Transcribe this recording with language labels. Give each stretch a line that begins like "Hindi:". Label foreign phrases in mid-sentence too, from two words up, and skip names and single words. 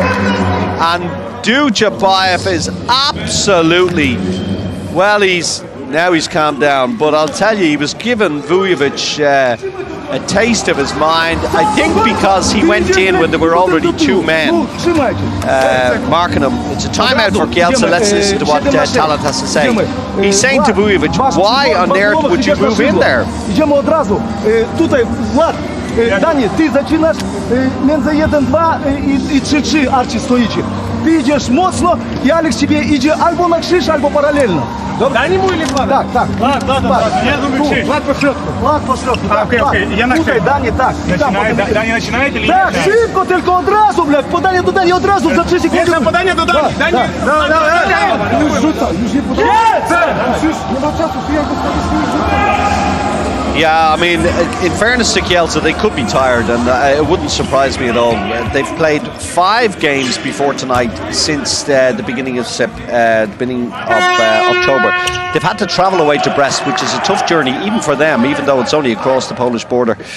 English: And Duchabayev is absolutely, well, he's calmed down, but I'll tell you, he was giving Vujovic a taste of his mind. I think because he went in when there were already 2 men marking him. It's a timeout for Kielce. Let's listen to what Talant has to say. He's saying to Vujovic, why on earth would you move in there?
Polish: Danie, ty zaczynasz między 1-2 i 3-3 Arci stoicie. Ty idziesz mocno i Alex ciebie idzie albo na krzyż, albo paralelno.
Russian: Dani mu или Влад?
Polish: Tak.
Russian: Влад. Я думаю, krzyż.
Polish: Влад по środku. Okej. Ja na Tutaj, Danie, tak.
Russian: Dani начинает или
Polish: Tak, szybko, tylko od razu, blef. Podanie do Dani od razu, za 3 sekundy. Jest podanie do Dani. Dani. Już rzucaj, już nie podaj. Już nie ma czasu, ty jak dostaniesz
English: Yeah, I mean, in fairness to Kielce, they could be tired, and it wouldn't surprise me at all. They've played 5 games before tonight since the beginning of October. They've had to travel away to Brest, which is a tough journey, even for them, even though it's only across the Polish border.